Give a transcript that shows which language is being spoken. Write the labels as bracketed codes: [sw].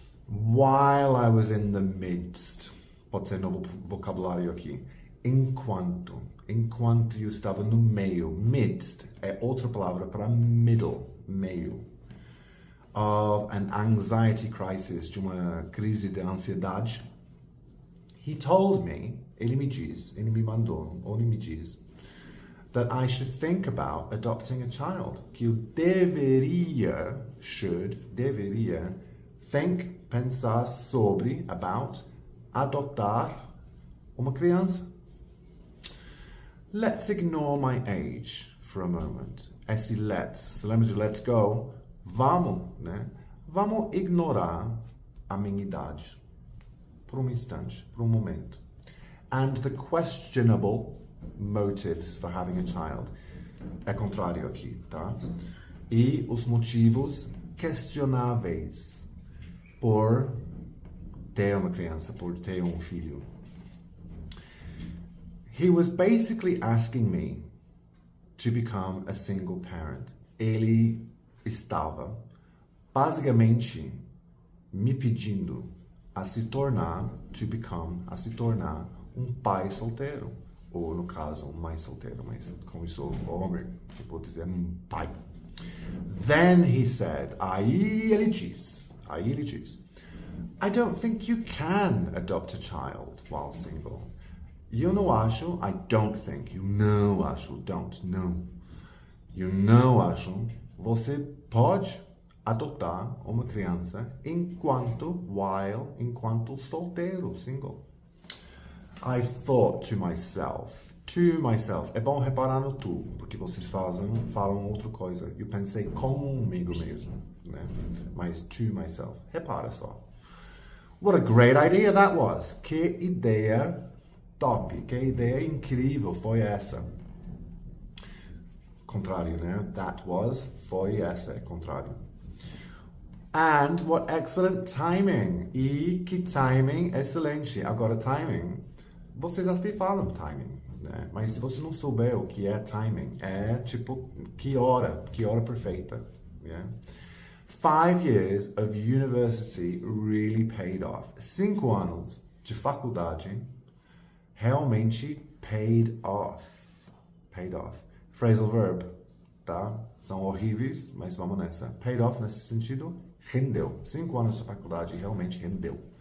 [en] While I was in the midst, [pt] pode ser novo vocabulário aqui. Enquanto eu estava no meio, midst é outra palavra para middle, meio. [en] Of an anxiety crisis, [pt] de uma crise de ansiedade. [en] He told me, [pt] ele me diz, ele me mandou, ou ele me diz, [en] that I should think about adopting a child. [pt] Que eu deveria, think, pensar sobre, about, adotar uma criança. [en] Let's ignore my age for a moment. [pt] Esse let's, se lembra de [en] let's go? [pt] Vamos, né? Vamos ignorar a minha idade. Por um instante, por um momento. [en] And the questionable motives for having a child. [pt] É contrário aqui, tá? E os motivos questionáveis por ter uma criança, por ter um filho. [en] He was basically asking me to become a single parent. [pt] Ele estava basicamente me pedindo a se tornar um pai solteiro. Ou, no caso, um mãe solteiro, mas como eu sou homem, eu vou dizer pai. [en] Then he said, [pt] aí ele diz, [en] I don't think you can adopt a child while single. [pt] Eu não acho, [en] I don't think, [pt] eu não acho, don't, não. Eu não acho, você pode adotar uma criança enquanto solteiro, single. [en] I thought to myself, [pt] é bom reparar no tu, porque vocês falam outra coisa. Eu pensei comigo mesmo, né? Mas [en] to myself, [pt] repara só. [en] What a great idea that was. [pt] Que ideia top, que ideia incrível foi essa. Contrário, né? [en] That was, [pt] foi essa, é contrário. [en] And what excellent timing. [pt] E que timing excelente. Agora, timing, vocês até falam timing, né? Mas se você não souber o que é timing, é tipo, que hora perfeita. [en] Yeah? 5 years of university really paid off. [pt] 5 anos de faculdade realmente paid off. Paid off. Phrasal verb, tá? São horríveis, mas vamos nessa. Paid off nesse sentido, rendeu. 5 anos de faculdade realmente rendeu.